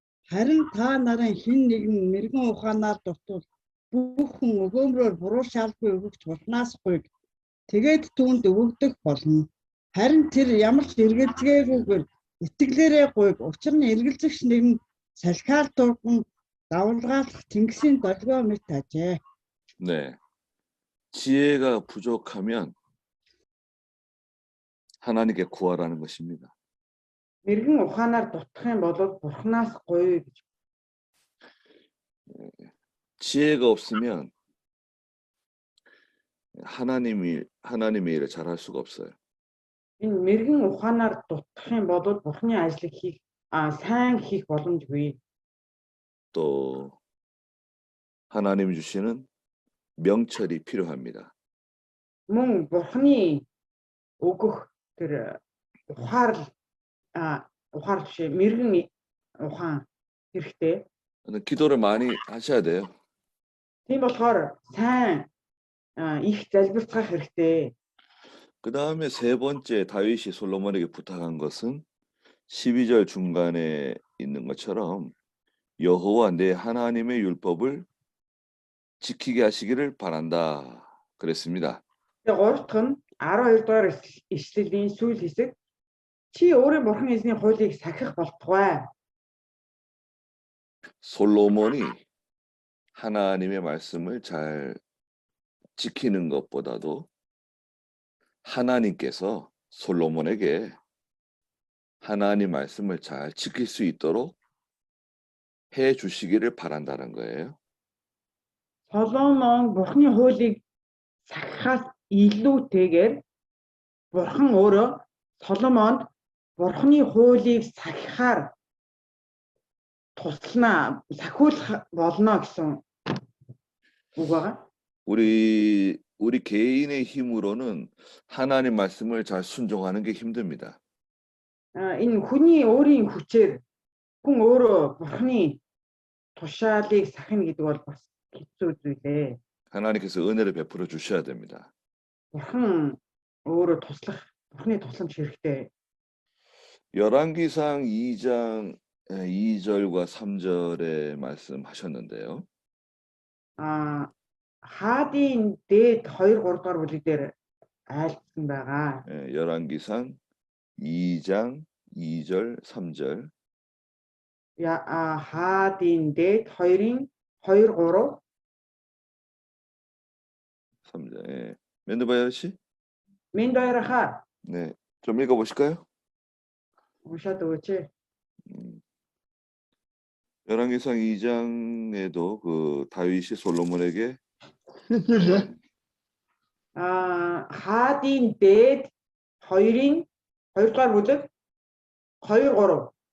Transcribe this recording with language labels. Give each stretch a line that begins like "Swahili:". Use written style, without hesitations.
Mongolian: Харин та нарын хэн нэгэн мэрэгэн ухаанаар дутвал бүх хүн өгөөмрөөр буруу шаалгүй өгөгч Бурханаас гуйг тэгээд түүнд өгөгдөх болно. Харин тэр ямар ч эргэлзээгүйгээр итгэлээрээ гуйг. Учир нь эргэлзэгч нэгэн салхиар дурган давалгаалах тэнгисийн долгио мэт ажээ.
Korean: 네. 지혜가 부족하면 하나님께 구하라는 것입니다.
Mongolian: Мэрэгэн ухаанаар дутах юм бол Бурханаас гуй гэж.
Korean: 지혜가 없으면 하나님의 일을 잘할 수가 없어요.
Mongolian: Энэ мэрэгэн ухаанаар дутах юм бол Бурханы ажлыг сайн хийх боломжгүй.
Korean: 또 하나님이 주시는 명철이 필요합니다.
Mongolian: Мөн Бурханы өгөх тэр ухаар биш мэрэгэн ухаан хэрэгтэй.
Korean: 기도를 많이 하셔야 돼요.
Mongolian: Тийм болохоор сайн их залбирцгаах хэрэгтэй.
Korean: 그 다음에 세 번째 다윗이 솔로몬에게 부탁한 것은 12절 중간에 있는 것처럼 여호와 내 하나님의 율법을 지키게 하시기를 바란다 그랬습니다.
Mongolian: Тэгээ 3 дахь нь 12 дугаар ишлэлийн сүүл хэсэг чи өөрийн бурхан эзний хуулийг сахих болтугай.
Korean: 솔로몬이 하나님의 말씀을 잘 지키는 것보다도 하나님께서 솔로몬에게 하나님 말씀을 잘 지킬 수 있도록 해 주시기를 바란다는 거예요.
Mongolian: Соломон бурханы хуулийг сахихаас илүүтэйгээр бурхан өөрөө Соломонд бурханы хуулийг сахихаар туслана, сахиулах болно гэсэн үг байгаа.
Korean: 우리 개인의 힘으로는 하나님 말씀을 잘 순종하는 게 힘듭니다.
Mongolian: Энэ хүний өөрийн хүчээр хүн өөрөө бурханы тушаалыг сахина гэдэг бол бас хэцүү зүйлээ.
Korean: 하나님께서 은혜를 베풀어 주셔야 됩니다.
Mongolian: бурхан өөрөө туслах, бурханы тусламж хэрэгтэй.
Korean: 열왕기상 2장 2절과 3절에 말씀하셨는데요.
Mongolian: Хаадын дээд 2 3 дугаар бүлэг дээр айлтсан байгаа.
Korean: 열왕기상 2장 2절 3절.
Mongolian: Хаадын дээд 2-ын 2 3
Korean: 3절. 멘드바이어 씨?
Mongolian: Мендойрахаа
Korean: 네. 좀 읽어 보실까요?
Mongolian: уншаад өгөөч.
Korean: 열왕기상 2장에도 그 다윗이 솔로몬에게
Mongolian: Хаадын дээд 2-ын 2 дугаар бүлэг 2 3